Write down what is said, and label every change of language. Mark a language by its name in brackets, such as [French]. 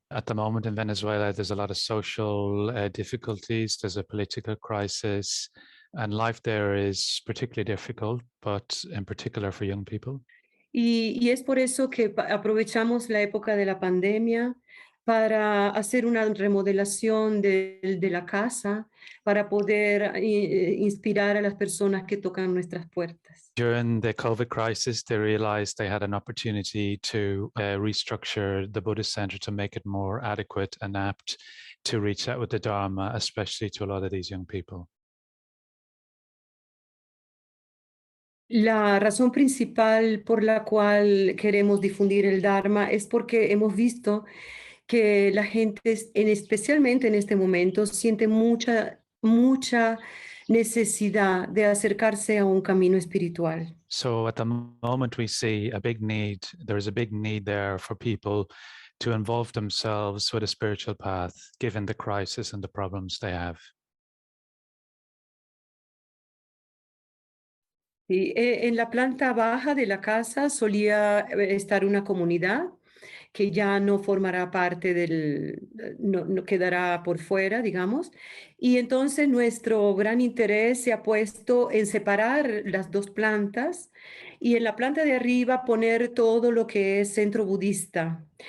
[English] At the moment in Venezuela, there's a lot of social difficulties, there's a political crisis, and life there is particularly difficult, but in particular for young people. [Spanish] Y es por eso que aprovechamos la época de la pandemia para hacer una remodelación de la casa, para poder inspirar a las personas que tocan nuestras puertas. [English] During the COVID crisis, they realized they had an opportunity to restructure the Buddhist Center to make it more adequate and apt to reach out with the Dharma, especially to a lot of these young people. [Spanish] La razón principal por la cual queremos difundir el Dharma es porque hemos visto que la gente, especialmente en este momento, siente mucha necesidad de acercarse a un camino espiritual. [English] So at the moment we see a big need, there is a big need there for people to involve themselves with a spiritual path, given the crisis and the problems they have. [Spanish] Sí, en la planta baja de la casa solía estar una comunidad que ya no formará parte no quedará por fuera, digamos. Y entonces nuestro gran interés se ha puesto en separar las dos plantas y en la planta de arriba poner todo lo que es centro budista.